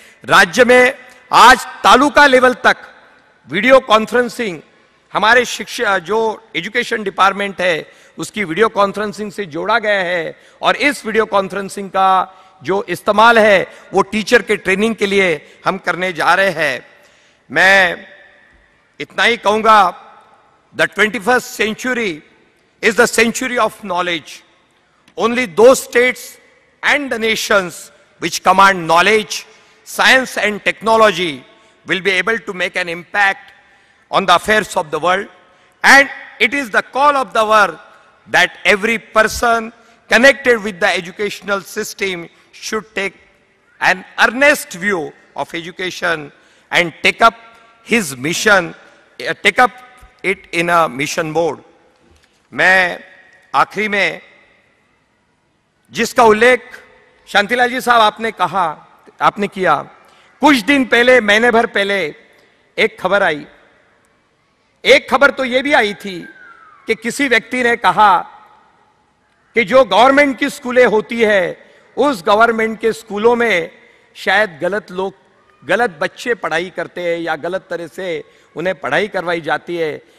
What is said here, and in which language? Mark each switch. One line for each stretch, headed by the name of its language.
Hindi: राज्य में आज तालुका लेवल तक वीडियो कॉन्फ्रेंसिंग, हमारे शिक्षा जो एजुकेशन डिपार्टमेंट है उसकी वीडियो कॉन्फ्रेंसिंग से जोड़ा गया है, और इस वीडियो कॉन्फ्रेंसिंग का जो इस्तेमाल है वो टीचर के ट्रेनिंग के लिए हम करने जा रहे हैं। मैं इतना ही कहूंगा,
English: The 21st century is the century of knowledge. Only those states and the nations which command knowledge, science and technology will be able to make an impact on the affairs of the world. And it is the call of the hour that every person connected with the educational system should take an earnest view of education and take up his mission, take up it in a mission mode.
Hindi: मैं आखिरी में जिसका उल्लेख शांतिलाल जी साहब आपने कहा आपने किया। कुछ दिन पहले, महीने भर पहले एक खबर आई। एक खबर तो यह भी आई थी कि किसी व्यक्ति ने कहा कि जो गवर्नमेंट की स्कूलें होती है, उस गवर्नमेंट के स्कूलों में शायद गलत बच्चे पढ़ाई करते हैं या गलत तरह से उन्हें पढ़ाई करवाई जाती है।